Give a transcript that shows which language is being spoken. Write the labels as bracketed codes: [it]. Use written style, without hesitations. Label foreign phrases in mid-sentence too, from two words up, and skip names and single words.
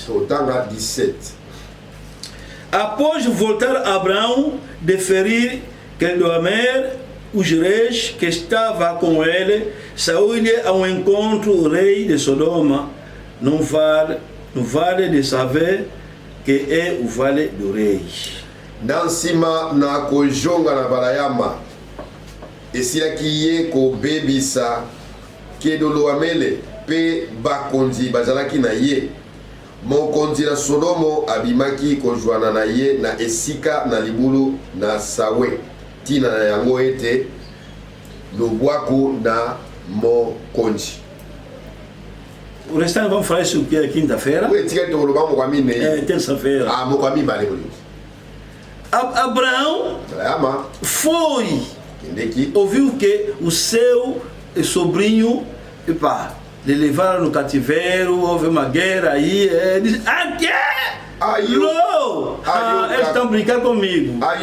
[pt] Após voltar Abraão de ferir Quedoamer, os reis que estava com ele, saiu-lhe ao encontro o rei de Sodoma, no vale de Savé, que é o vale do rei. [ln] Nansima na kojonga na balayama esiraki ye ko bebisa Kedoloamele pe bakonzi bazalaki na ye mokonzi na Sodomo abimaki kojoana na ye na esika na libulu na Sawe tina na yango ete lobwaku na mokonzi. [pt] O restante vamos falar isso que é quinta-feira. Terça-feira. Abraão foi, ouviu que o seu sobrinho, lhe levaram no cativeiro, houve uma guerra aí, disse, eles estão brincando comigo.